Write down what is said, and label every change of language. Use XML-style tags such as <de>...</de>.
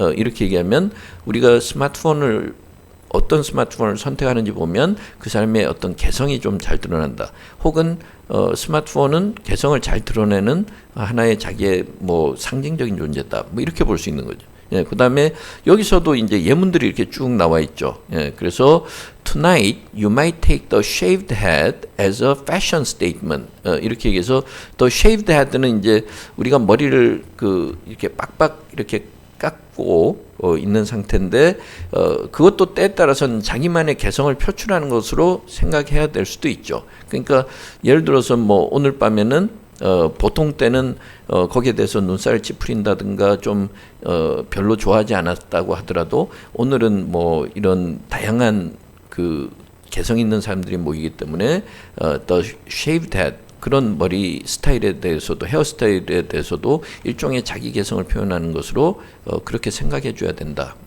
<ko>이렇게 얘기하면 우리가 어떤 스마트폰을 선택하는지 보면 그 사람의 어떤 개성이 좀 잘 드러난다. 혹은 스마트폰은 개성을 잘 드러내는 하나의 자기의 뭐 상징적인 존재다. 뭐 이렇게 볼 수 있는 거죠. 예, 그다음에 여기서도 이제 예문들이 이렇게 쭉 나와 있죠.</ko> <en>예, 그래서 tonight you might take the shaved head as a fashion statement.</en> <ko>이렇게 얘기해서 the shaved head는 이제 우리가 머리를 이렇게 빡빡 이렇게 깎고 있는 상태인데 그것도 때에 따라서는 자기만의 개성을 표출하는 것으로 생각해야 될 수도 있죠. 그러니까 예를 들어서 뭐 오늘 밤에는 보통 때는 거기에 대해서 눈살을 찌푸린다든가 좀 별로 좋아하지 않았다고 하더라도 오늘은 뭐 이런 다양한 개성 있는 사람들이 모이기 때문에 the shaved head 그런 머리 스타일에 대해서도 헤어스타일에 대해서도 일종의 자기 개성을 표현하는 것으로 그렇게 생각해 줘야 된다.</ko>